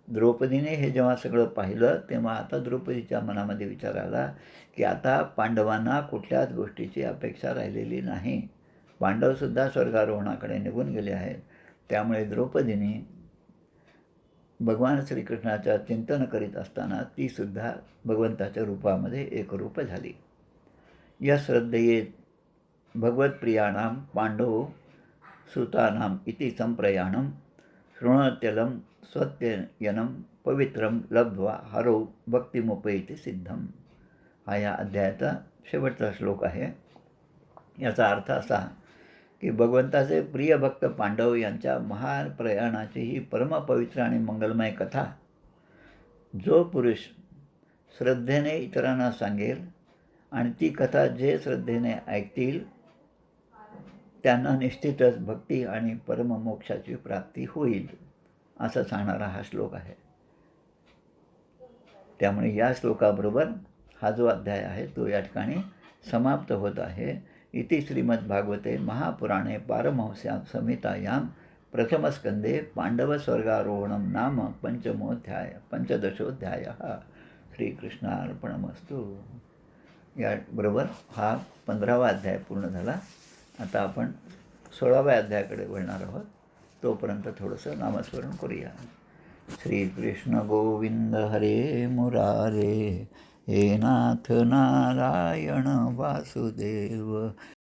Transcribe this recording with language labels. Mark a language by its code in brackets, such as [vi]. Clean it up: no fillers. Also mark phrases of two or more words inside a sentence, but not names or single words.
[mr] द्रौपदीने हे जेव्हा सगळं पाहिलं तेव्हा आता द्रौपदीच्या मनामध्ये विचार आला की आता पांडवांना कुठल्याच गोष्टीची अपेक्षा राहिलेली नाही. पांडवसुद्धा स्वर्गारोहणाकडे निघून गेले आहेत. त्यामुळे द्रौपदीने भगवान श्रीकृष्णाचं चिंतन करीत असताना तीसुद्धा भगवंताच्या रूपामध्ये एकरूप झाली. [sa] या श्रद्धेये भगवत्प्रियाणां पांडव सुतानां इति संप्रयाणं शृणोत्यलं स्वत्ययनं पवित्रं लब्ध्वा हरो भक्तिमुपैति सिद्धम. [mr] हा या अध्यायाचा शेवटचा श्लोक आहे. याचा अर्थ असा की भगवंताचे प्रिय भक्त पांडव यांच्या महान प्रयाणाची ही परमपवित्र आणि मंगलमय कथा जो पुरुष श्रद्धेने इतरांना सांगेल आणि ती कथा जे श्रद्धेने ऐकतील त्यांना निश्चितच भक्ती आणि परममोक्षाची प्राप्ती होईल असं सांगणारा हा श्लोक आहे. त्यामुळे या श्लोकाबरोबर हा जो अध्याय आहे तो या ठिकाणी समाप्त होत आहे. [sa] इति श्रीमद्भागवते महापुराणे पारमहंस्यां संहितायां प्रथमस्कंदे पांडवस्वर्गारोहणं नाम पंचदशोऽध्यायः. श्रीकृष्णार्पणमस्तु. [mr] याबरोबर हा 15वा अध्याय पूर्ण झाला. आता आपण 16व्या अध्यायाकडे वळणार आहोत. तोपर्यंत थोडंसं नामस्मरण करूया. [sa] श्रीकृष्ण गोविंद हरे मुरारे, हे नाथ नारायण वासुदेव,